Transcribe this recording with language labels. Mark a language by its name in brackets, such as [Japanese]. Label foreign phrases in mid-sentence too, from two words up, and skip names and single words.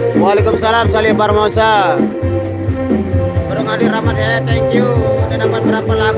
[Indonesian] Waalaikumsalam Salih Barmosa. Bro Adi Rahmat ya, [English] thank you. [Indonesian] Udah dapat berapa lagu?